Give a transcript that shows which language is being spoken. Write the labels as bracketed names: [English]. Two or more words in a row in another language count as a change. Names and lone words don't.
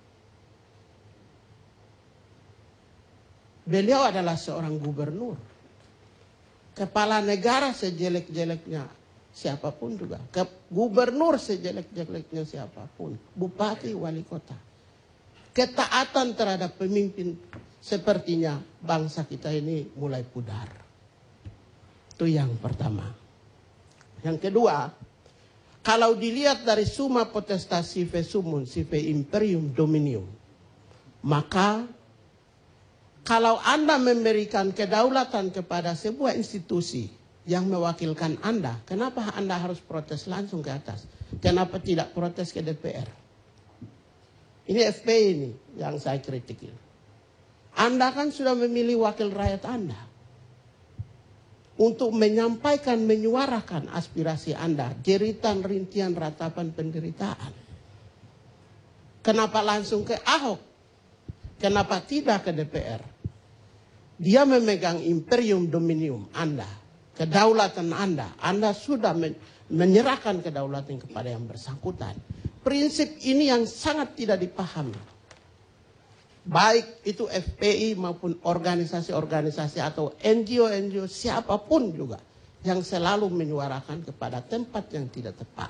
[Indonesian] Beliau adalah seorang gubernur, kepala negara sejelek-jeleknya siapapun juga, gubernur sejelek-jeleknya siapapun, bupati, wali kota. Ketaatan terhadap pemimpin sepertinya bangsa kita ini mulai pudar. Itu yang pertama. Yang kedua, kalau dilihat dari [Latin] summa potestas sive sumun sive imperium dominium, [Indonesian] maka kalau Anda memberikan kedaulatan kepada sebuah institusi yang mewakilkan Anda, kenapa Anda harus protes langsung ke atas? Kenapa tidak protes ke DPR? Ini FPI ini yang saya kritik. Anda kan sudah memilih wakil rakyat Anda. untuk menyampaikan, menyuarakan aspirasi Anda, jeritan, rintian, ratapan penderitaan. Kenapa langsung ke Ahok? Kenapa tidak ke DPR? Dia memegang [Latin] imperium dominium [Indonesian] Anda, kedaulatan Anda. Anda sudah menyerahkan kedaulatan kepada yang bersangkutan. Prinsip ini yang sangat tidak dipahami. Baik itu FPI maupun organisasi-organisasi atau NGO-NGO siapapun juga yang selalu menyuarakan kepada tempat yang tidak tepat.